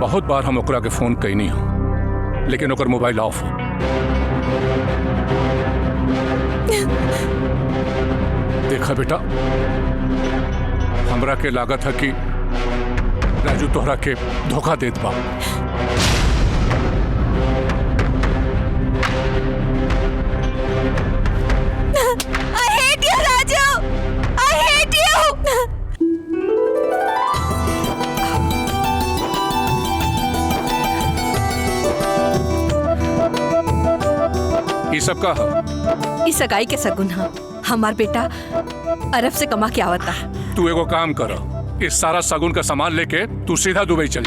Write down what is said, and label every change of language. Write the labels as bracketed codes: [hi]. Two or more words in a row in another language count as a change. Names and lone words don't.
[bho] बहुत बार हम ओकरा के फोन कैनी हो, लेकिन ओकर मोबाइल ऑफ हो। देखा बेटा, हमरा के लागत है कि राजू तोहरा के धोखा देत बा। [en] I hate you, राजू। I hate you। [bho] ये सब का इस सगाई के सगुन हा। हमार बेटा अरब से कमा के आवता। तू एगो काम कर, इस सारा सगुन का सामान लेके तू सीधा दुबई चल।